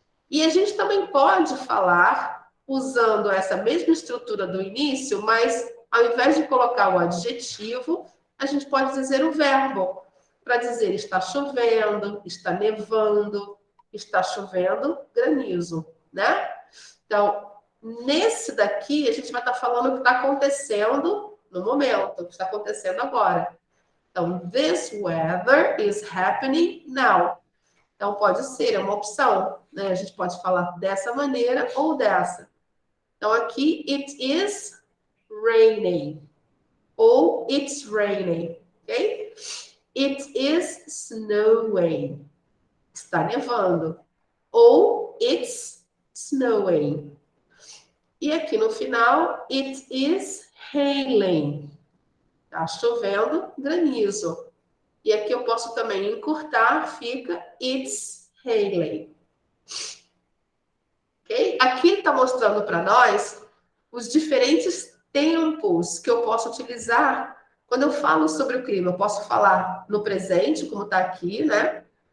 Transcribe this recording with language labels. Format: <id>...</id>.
<pt>E a gente também pode falar usando essa mesma estrutura do início, mas ao invés de colocar o adjetivo, a gente pode dizer o verbo. Para dizer está chovendo, está nevando, está chovendo granizo, né? Então, nesse daqui, a gente vai estar falando o que está acontecendo no momento, o que está acontecendo agora.</pt> <en>Então, this weather is happening now.</en> <pt>Então, pode ser, é uma opção, né? A gente pode falar dessa maneira ou dessa. Então, aqui,</pt> <en>it is raining. Ou it's raining, ok? It is snowing.</en> <pt>Está nevando. Ou</pt> <en>it's snowing.</en> <pt>E aqui no final,</pt> <en>it is hailing.</en> <pt>Está chovendo granizo. E aqui eu posso também encurtar, fica</pt> <en>it's hailing.</en> <pt>Ok? Aqui ele está mostrando para nós os diferentes tempos que eu posso utilizar quando eu falo sobre o clima. Eu posso falar no presente, como está aqui, né?</pt>